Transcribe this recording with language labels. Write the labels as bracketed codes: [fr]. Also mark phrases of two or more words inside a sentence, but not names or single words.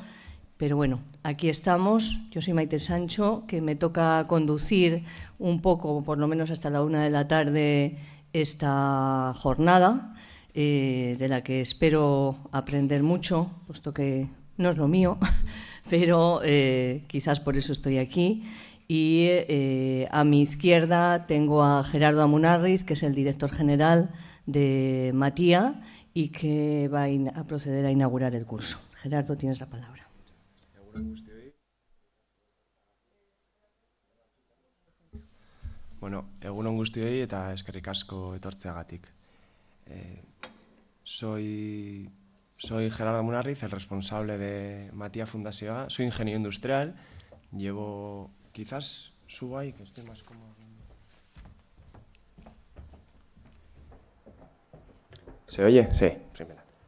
[es] Pero bueno, aquí estamos. Yo soy Maite Sancho, que me toca conducir un poco, por lo menos hasta la 1 de la tarde, esta jornada, de la que espero aprender mucho, puesto que no es lo mío, pero quizás por eso estoy aquí. Y a mi izquierda tengo a Gerardo Amunarriz, que es el director general de Matía y que va a proceder a inaugurar el curso. Gerardo, tienes la palabra. [eu] Bueno, egunon guztioi eta eskerrik asko etortzeagatik. [es] Soy Gerardo Munarriz, el responsable de Matía Fundazioa. Soy ingeniero industrial. Llevo... Quizás subo ahí, que esté más cómodo. ¿Se oye? Sí, primera.